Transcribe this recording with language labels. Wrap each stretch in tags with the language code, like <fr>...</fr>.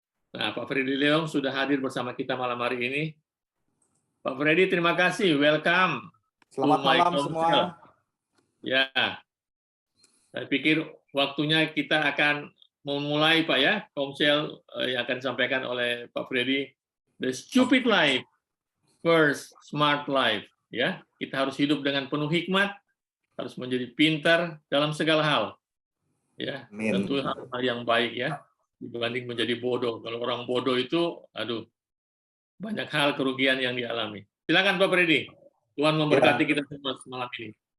<id>Nah, Pak Freddy Leong sudah hadir bersama kita malam hari ini. Pak Freddy, terima kasih. Welcome. Selamat malam semua. Ya, saya pikir waktunya kita akan memulai, Pak ya, komsel yang akan disampaikan oleh Pak Freddy.</id> <en>The stupid life, first smart life.</en> <id>Ya, kita harus hidup dengan penuh hikmat, harus menjadi pintar dalam segala hal. Ya, tentu hal yang baik ya, dibanding menjadi bodoh. Kalau orang bodoh itu, aduh, banyak hal kerugian yang dialami. Silakan Pak Freddy. Tuhan memberkati kita semua malam ini.</id>